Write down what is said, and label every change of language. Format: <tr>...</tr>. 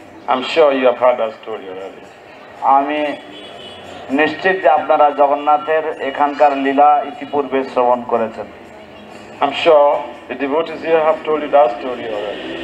<en>I'm sure you have heard that story already.</en> <bn>আমি নিশ্চিত যে আপনারা জগন্নাথের এখানকার লীলা ইতিপূর্বে শ্রবণ করেছেন।</bn> <en>I'm sure the devotees here have told you that story already.</en>